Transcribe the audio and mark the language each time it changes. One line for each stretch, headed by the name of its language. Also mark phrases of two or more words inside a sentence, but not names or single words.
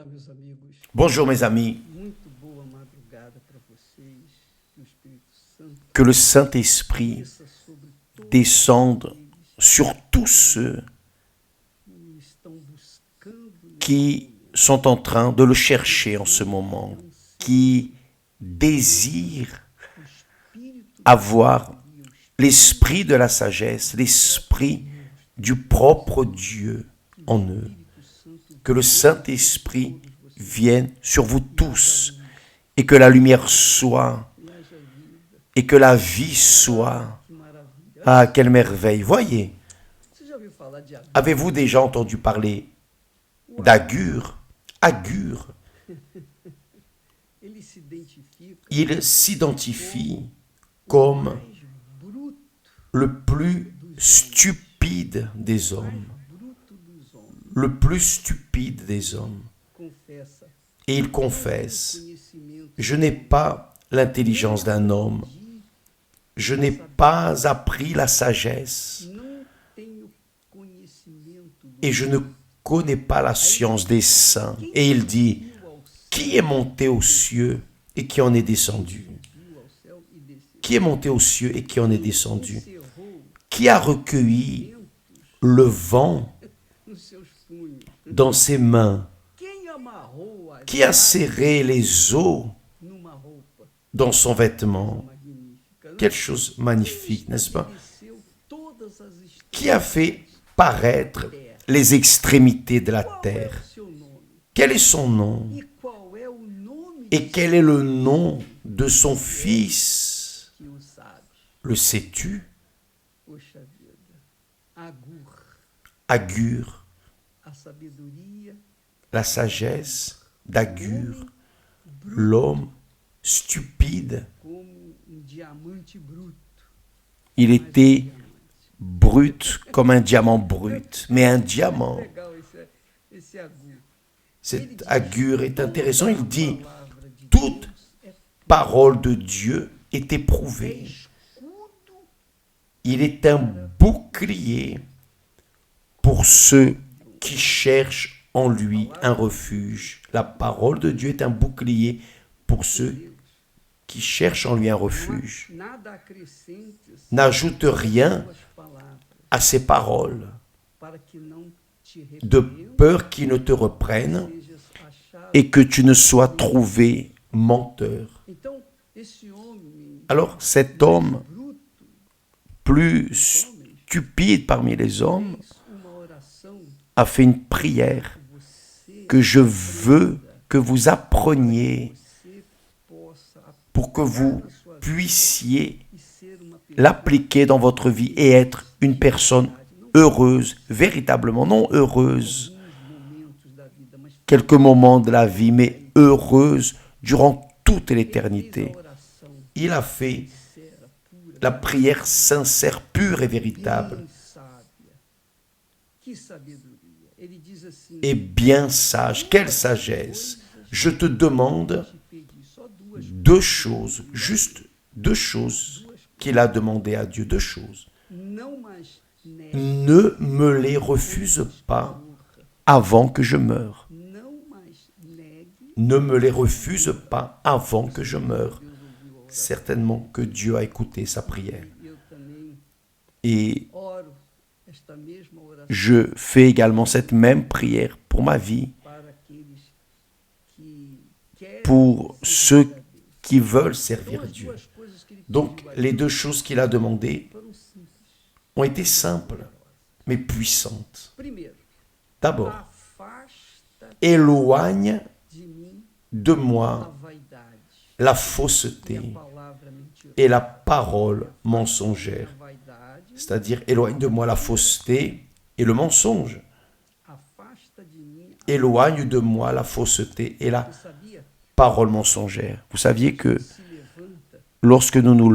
Portuguese: meus amigos.
French: Bonjour mes amis,
Portuguese: Muito boa madrugada para vocês. Que o Espírito Santo
French: que le Saint-Esprit
Portuguese: desça sobre todos
French: descende
Portuguese: aqueles
French: sur tous ceux
Portuguese: que estão buscando nesse
French: qui
Portuguese: momento
French: sont en train de le chercher en ce moment, qui désirent
Portuguese: o Espírito da
French: avoir
Portuguese: sabedoria, o Espírito
French: l'esprit de la sagesse, l'esprit du propre Dieu en eux.
Portuguese: Santo
French: Que le Saint-Esprit
Portuguese: todos vocês.
French: vienne sur vous tous et que la lumière soit
Portuguese: E haja vida.
French: et que la vie soit.
Portuguese: Que maravilha.
French: Ah, quelle merveille! Voyez,
Portuguese: Você já ouviu falar de Agur?
French: avez-vous déjà entendu parler d'Agur?
Portuguese: Agur, Ele se identifica
French: il s'identifie
Portuguese: o
French: comme
Portuguese: mais bruto,
French: le plus stupide des hommes.
Portuguese: bruto dos homens.
French: Le plus stupide des hommes.
Portuguese: Confessa.
French: Et il confesse,
Portuguese: Conhecimento
French: je n'ai pas l'intelligence d'un homme,
Portuguese: de
French: je n'ai pas appris la sagesse,
Portuguese: não tenho conhecimento do
French: et je ne connais pas la science des saints. Et il dit,
Portuguese: subiu ao céu,
French: qui est monté aux cieux et qui en est descendu?
Portuguese: subiu ao céu e desceu.
French: Qui est monté aux cieux et qui en est descendu?
Portuguese: Encerrou
French: Qui a recueilli le vent
Portuguese: nos seus punhos.
French: dans ses mains?
Portuguese: Quem amarrou as
French: Qui a
Portuguese: águas
French: serré les eaux
Portuguese: numa roupa
French: dans son vêtement?
Portuguese: magnífica?
French: Quelle chose magnifique, n'est-ce pas?
Portuguese: Estabeleceu todas as
French: Qui a fait paraître les extrémités de la
Portuguese: Qual é
French: terre?
Portuguese: o seu nome?
French: Quel est son nom?
Portuguese: E qual é o nome
French: Et quel est le nom de son fils?
Portuguese: que o sabe?
French: Le sais-tu?
Portuguese: Poxa vida. Agur,
French: Agur,
Portuguese: a sabedoria,
French: la sagesse d'Agur, l'homme stupide.
Portuguese: como diamante bruto.
French: Il était brut comme un diamant brut, mais un diamant.
Portuguese: Legal esse Agur.
French: Cet Agur est intéressant, il dit,
Portuguese: Palavra de
French: toute
Portuguese: Deus é
French: parole de Dieu est éprouvée.
Portuguese: escudo
French: Il est un bouclier pour ceux qui cherchent en lui un refuge. La parole de Dieu est un bouclier pour ceux qui cherchent en lui un refuge.
Portuguese: nada acrescentes
French: N'ajoute rien
Portuguese: suas palavras,
French: à ses paroles,
Portuguese: para que não te
French: de
Portuguese: repreenda,
French: peur qu'il ne te reprenne
Portuguese: sejas achado.
French: et que tu ne sois trouvé menteur.
Portuguese: Então, esse homem
French: Alors cet homme
Portuguese: bruto
French: plus stupide parmi les hommes
Portuguese: fez uma oração
French: a fait une prière
Portuguese: você
French: que je veux que vous appreniez
Portuguese: você possa
French: pour que vous
Portuguese: na sua vida
French: puissiez
Portuguese: e ser uma pessoa
French: l'appliquer dans votre vie et être une personne heureuse, véritablement non heureuse,
Portuguese: alguns momentos da vida, mas
French: quelques moments de la vie, mais heureuse durant toute
Portuguese: fez
French: l'éternité.
Portuguese: a oração
French: Il a fait
Portuguese: sincera, pura,
French: la prière sincère, pure et véritable,
Portuguese: bem sábia. Que sabedoria. Ele diz assim:
French: et bien sage. Quelle sagesse! Je te demande
Portuguese: te pedi só duas,
French: deux choses, juste deux choses qu'il a demandé à Dieu, deux choses.
Portuguese: não mais negue,
French: Ne me les refuse pas avant que je meure.
Portuguese: não mais negue.
French: Ne me les refuse pas avant que je meure.
Portuguese: Deus ouviu a oração.
French: Certainement que Dieu a écouté sa prière.
Portuguese: Eu também
French: Et
Portuguese: oro esta mesma oração
French: je fais également cette même prière pour ma vie,
Portuguese: para aqueles que querem
French: pour
Portuguese: servir
French: ceux
Portuguese: a Deus.
French: qui veulent servir
Portuguese: Então, as
French: Dieu.
Portuguese: duas coisas que ele
French: Donc
Portuguese: pediu a
French: les
Portuguese: Deus
French: deux choses qu'il a demandées
Portuguese: foram simples.
French: ont été simples, mais puissantes.
Portuguese: Primeiro,
French: D'abord,
Portuguese: afasta
French: éloigne
Portuguese: de mim
French: de
Portuguese: a
French: moi
Portuguese: vaidade
French: la
Portuguese: e a
French: fausseté
Portuguese: palavra mentirosa.
French: et la parole mensongère.
Portuguese: A vaidade
French: C'est-à-dire, éloigne de moi la fausseté et le mensonge.
Portuguese: afasta de mim
French: Éloigne de moi la fausseté et la
Portuguese: Você sabia?
French: parole mensongère. Vous saviez que
Portuguese: Se levanta,
French: lorsque nous nous